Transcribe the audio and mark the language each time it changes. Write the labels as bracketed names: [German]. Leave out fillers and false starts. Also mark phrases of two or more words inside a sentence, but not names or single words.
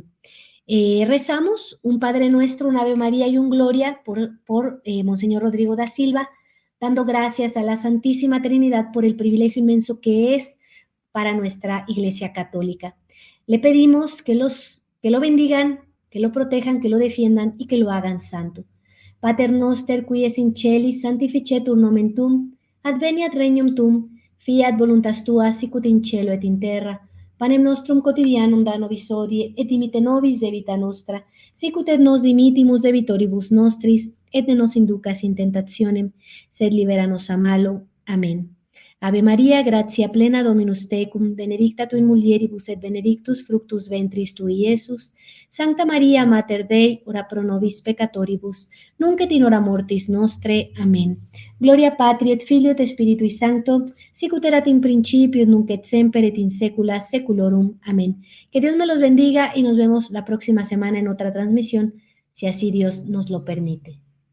[Spanish] Rezamos un Padre Nuestro, un Ave María y un Gloria por Monseñor Rodrigo da Silva, dando gracias a la Santísima Trinidad por el privilegio inmenso que es para nuestra Iglesia Católica. Le pedimos que lo bendigan, que lo protejan, que lo defiendan y que lo hagan santo. [Latin] Pater noster, qui es in celis, sanctificetur nomen tuum, adveniat regnum tuum, fiat voluntas tua, sicut in cielo et in terra. Panem nostrum quotidianum da nobis hodie, et dimite nobis debita nostra, sicut et nos dimitimus debitoribus nostris, et ne nos inducas in tentationem, sed libera-nos a malo. Amén. Ave María, gratia plena Dominus tecum, benedicta tu in mulieribus et benedictus fructus ventris tui, Iesus. Sancta Maria, Mater Dei, ora pro nobis peccatoribus, nunc et in hora mortis nostre. Amén. Gloria Patri et Filio et Spiritui Sancto, sic ut erat in principio, et nunc et semper, et in saecula saeculorum. Amén. [Spanish] Que Dios me los bendiga y nos vemos la próxima semana en otra transmisión, si así Dios nos lo permite.